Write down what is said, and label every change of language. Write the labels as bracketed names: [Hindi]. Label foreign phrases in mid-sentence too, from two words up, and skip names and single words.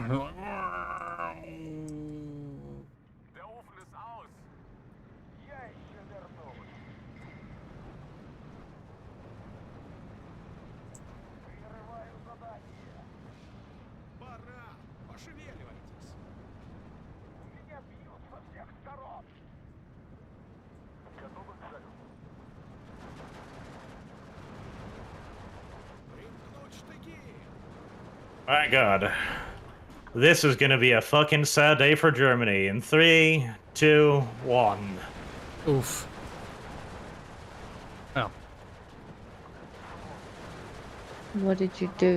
[German] Der Ofen ist aus. [Russian] Я еще вернусь. Прерываю задание. Пора. Пошевеливайтесь. Меня бьют со всех сторон. Готовы к залету? Примкнуть штыки. [English] My god. This is gonna be a fucking sad day for Germany. In 3, 2, 1. Oof. Oh, What did you do?